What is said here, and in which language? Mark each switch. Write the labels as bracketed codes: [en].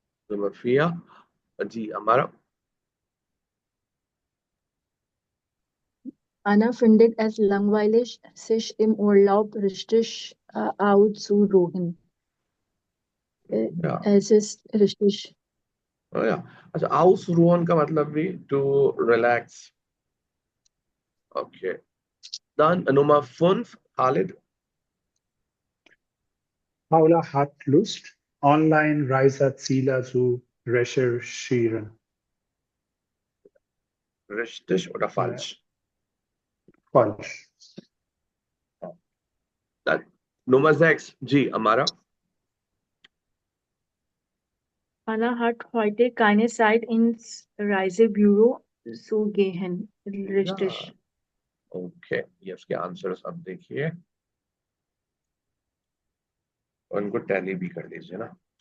[de] Nummer 4, जी हमारा Anna findet es langweilig, sich im Urlaub richtig auszuruhen. ja, Es ist richtig. [hi] ja, अच्छा ausruhen का मतलब भी [en] to relax। [de] Okay, dann Nummer 5, Khalid। Paula hat Lust, Online-Reiseziele zu recherchieren. Richtig oder falsch? Falsch. Dann Nummer 6, जी हमारा Anna hat heute keine Zeit, ins Reisebüro zu gehen. Richtig. [hi] Okay, ये उसके answers अब देखिए, और इनको टैली भी कर लीजिए ना।